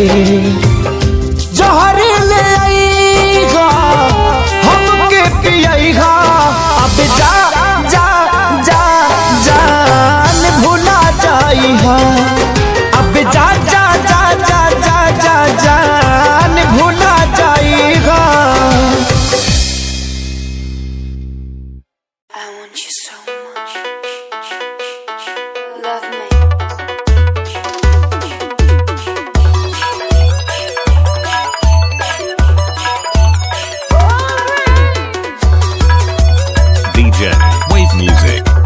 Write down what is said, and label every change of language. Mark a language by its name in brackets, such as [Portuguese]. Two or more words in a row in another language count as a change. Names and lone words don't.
[Bhojpuri] जहर ले आईगा हमके पियईगा, अब जा जा जा जान भुला जाईहा, अब जा जा जा जा जा जा जान भुला जाईहा। [English] I want you so much. Love me. DJ Wave Music.